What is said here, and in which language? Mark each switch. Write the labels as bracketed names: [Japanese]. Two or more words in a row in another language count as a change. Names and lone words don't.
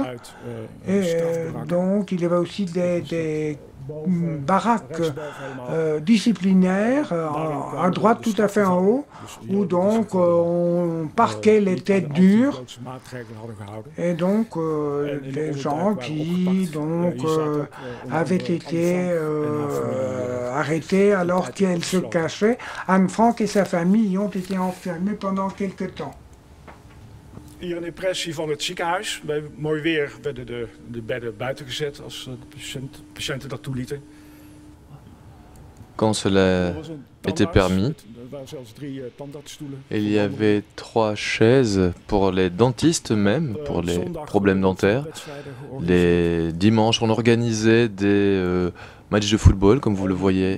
[French] Et donc, il y avait aussi des baraques disciplinaires à droite tout à fait en haut, où donc on parquait les têtes dures, et donc des gens qui donc avaient été arrêtés alors qu'elles se cachaient. Anne Frank et sa famille ont été enfermés pendant quelque temps. [Dutch] Hier een impressie van het ziekenhuis. Bij mooi weer werden de bedden buiten gezet als de patiënten dat toelieten. [French] Quand cela était permis, il y avait 3 chaises pour les dentistes même, pour les problèmes dentaires. Les dimanches, on organisait des matchs de football, comme vous le voyez.